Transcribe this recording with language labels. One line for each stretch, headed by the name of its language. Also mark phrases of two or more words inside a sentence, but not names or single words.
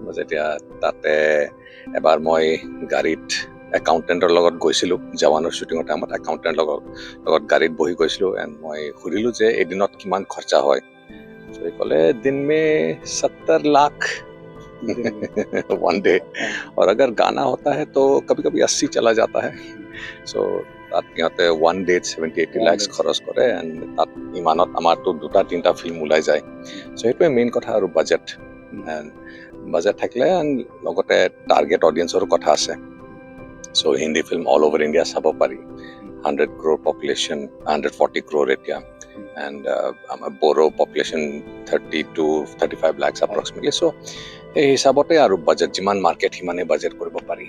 Assamese: যেতিয়া তাতে এবাৰ মই গাড়ীত একাউণ্টেণ্টৰ লগত গৈছিলোঁ জৱানৰ শ্বুটিঙৰ টাইমত একাউণ্টেণ্টৰ লগত গাড়ীত বহি গৈছিলোঁ এণ্ড মই সুধিলোঁ যে এদিনত কিমান খৰচা হয় সি ক'লে
Hindi: दिन मे 70 लाख
English: one day
Hindi: और अगर गाना होता है तो कभी कभी 80 चला जाता है सो
Assamese: তাত সিহঁতে 1 ডেত 70-80 লাখ খৰচ কৰে এণ্ড তাত ইমানত আমাৰতো 2-3টা ফিল্ম ওলাই যায় চ' সেইটোৱে মেইন কথা আৰু বাজেট বাজেট থাকিলে লগতে
English: target audience
Assamese: কথা আছে চ' হিন্দী ফিল্ম
English: all over India
Assamese: চাব পাৰি 100 crore পপুলেশ্যন 140 crore এতিয়া এণ্ড আমাৰ বড়ো পপুলেশ্যন
English: 30-35 lakhs approximately
Assamese: চ' এই হিচাপতে আৰু বাজেট যিমান মাৰ্কেট সিমানে বাজেট কৰিব পাৰি